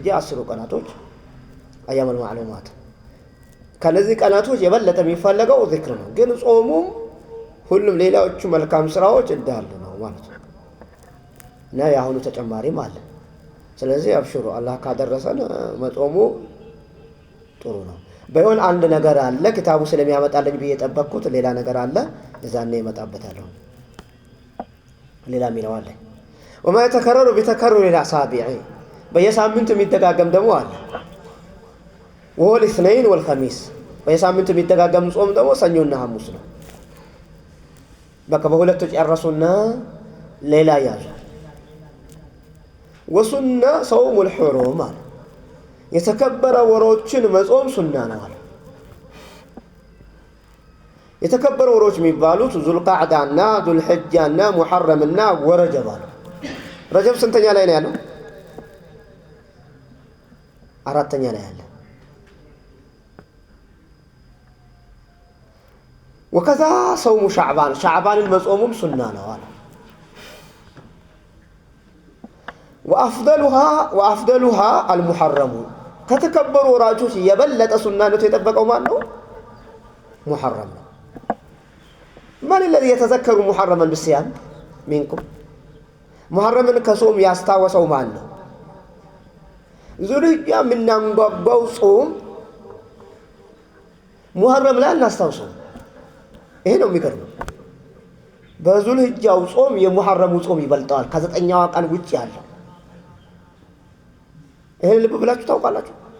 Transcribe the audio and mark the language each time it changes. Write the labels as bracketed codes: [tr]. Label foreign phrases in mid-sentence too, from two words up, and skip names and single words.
[am] 10 ቀናቶች [ar] أيام معلومات [am] ከነዚህ ቀናቶች የበለጠ የሚፈልገው ዚክር ነው። ግን ጾሙም ሁሉም ሌላዎቹ መልካም ስራዎች እንዳሉ ነው ማለት ነው። እና ያሁኑ ተጨማሪም አለ። ስለዚህ አብሽሩ አላህ ካደረሰን መጾሙ ጥሩ ነው። በይሆን አንድ ነገር አለ ክታቡ ስለሚያመጣልኝ ብዬ ጠበቅኩት ሌላ ነገር አለ እዛኔ ይመጣበታል። ሌላ ሚለው አለ። [ar] وما يتكرر بتكرر الاصابع [am] በየሳምንቱ የሚደጋገም ደግሞ አለ። [ar] وهو الاثنين والخميس [am] በየሳምንቱ የሚደጋገም ጾም ደግሞ ሰኞና ሐሙስ ነው። በቃ በሁለቱ ጨረሱና ሌላ ያዙ። [ar] وسنة صوم الحرم [am] አለ። የተከበረ ወሮችን መጾም ሱና ነው አለ። የተከበረ ወሮች የሚባሉት ዙልቃዕዳና ዙልሕጃና ሙሐረምና ወረጀብ አለ። ረጀብ ስንተኛ ላይ ነው ያለው? 4ኛ ላይ ያለ። ወከዛ ሰውሙ ሻዕባንን መጾሙም ሱና ነው አለ። [ar] وأفضلها المحرم [am] ከተከበሩ ወራጆች የበለጠ ሱናነቱ የጠበቀው ማን ነው? ሙሐረም ነው። ማን [ar] الذي يتذكر محرما بالصيام منكم [am] ሙሐረምን ከጾም ያስታወሰው ማን ነው? ዙልሂጃ የምናንጓጓው ጾም ሙሐረም ላይ እናስታውሰው። ይሄ ነው የሚገርመው። በዙል ሂጃው ጾም የሙሐረሙ ጾም ይበልጣል ከዘጠኛው ቀን ውጪ ያለው። ይሄን ልብ ብላችሁ ታውቃላችሁ?